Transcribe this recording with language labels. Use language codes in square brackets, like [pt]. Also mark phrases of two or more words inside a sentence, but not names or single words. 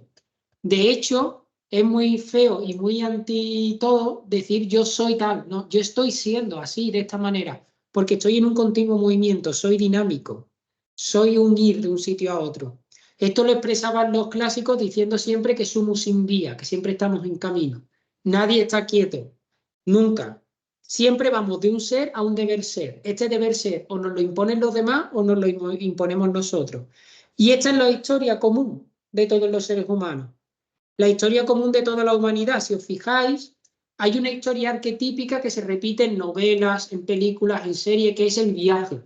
[es] De hecho, es muy feo y muy anti todo decir yo soy tal, no, yo estoy siendo así, de esta manera, porque estoy en un continuo movimiento, soy dinámico, soy un ir de un sitio a otro. Esto lo expresaban los clásicos diciendo siempre que [la] sumus in via, [es] que siempre estamos en camino. Nadie está quieto, nunca. Siempre vamos de un ser a un deber ser. Este deber ser o nos lo imponen los demás o nos lo imponemos nosotros. Y esta es la historia común de todos los seres humanos. La historia común de toda la humanidad, si os fijáis, hay una historia arquetípica que se repite en novelas, en películas, en series, que es el viaje.